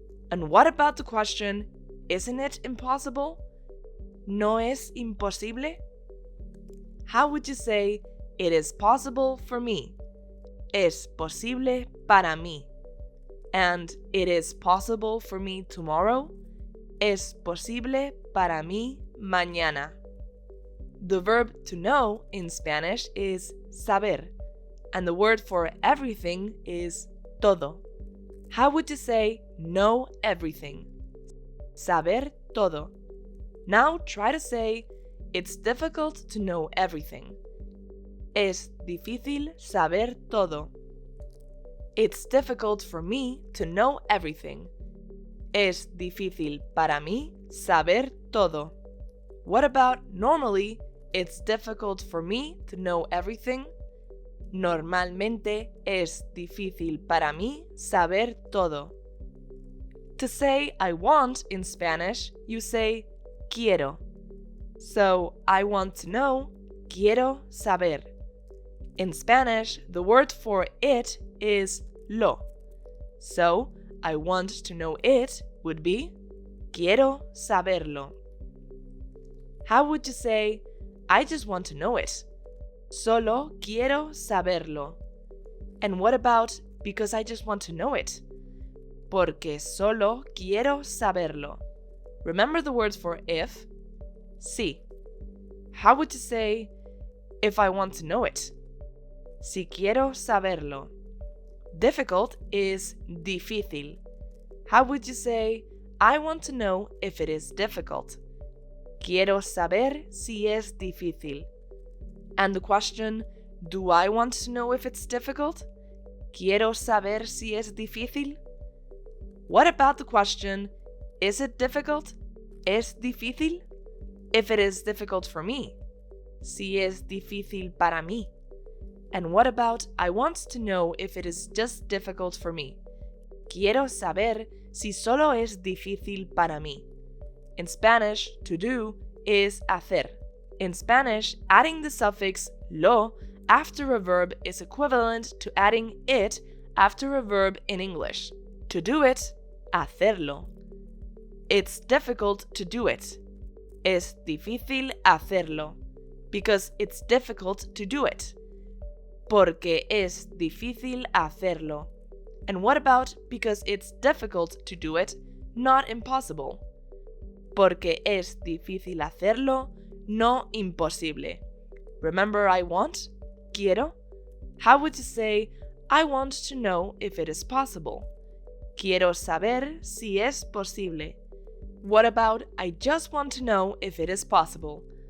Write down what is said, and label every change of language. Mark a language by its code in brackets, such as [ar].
[en] And what about the question, isn't it impossible? [es] ¿No es imposible? [en] How would you say, it is possible for me? [es] Es posible para mí. [en] And it is possible for me tomorrow? [es] Es posible para mí mañana. [en] The verb to know in Spanish is saber, and the word for everything is todo. How would you say know everything? [es] Saber todo. [en] Now try to say, it's difficult to know everything. [es] Es difícil saber todo. [en] It's difficult for me to know everything. [es] Es difícil para mí saber todo. [en] What about normally, it's difficult for me to know everything? [es] Normalmente es difícil para mí saber todo. [en] To say I want in Spanish, you say quiero. So I want to know, [es] quiero saber. [en] In Spanish, the word for it is lo. So I want to know it would be [es] quiero saberlo. [en] How would you say, I just want to know it? [es] Solo quiero saberlo. [en] And what about because I just want to know it? [es] Porque solo quiero saberlo. [en] Remember the words for if? Si. How would you say, if I want to know it? [es] Si quiero saberlo. [en] Difficult is difícil. How would you say, I want to know if it is difficult? [es] Quiero saber si es difícil. [en] And the question, do I want to know if it's difficult? [es] Quiero saber si es difícil. [en] What about the question, is it difficult? [es] ¿Es difícil? [en] If it is difficult for me. [es] Si es difícil para mí. [en] And what about, I want to know if it is just difficult for me. [es] Quiero saber si solo es difícil para mí. [en] In Spanish, to do is hacer. In Spanish, adding the suffix lo after a verb is equivalent to adding it after a verb in English. To do it, hacerlo. It's difficult to do it. [es] Es difícil hacerlo. [en] Because it's difficult to do it. [es] Porque es difícil hacerlo. [en] And what about because it's difficult to do it, not impossible? [es] Porque es difícil hacerlo, no imposible. [en] Remember I want? Quiero? How would you say, I want to know if it is possible? [es] Quiero saber si es posible. [en] What about I just want to know if it is possible?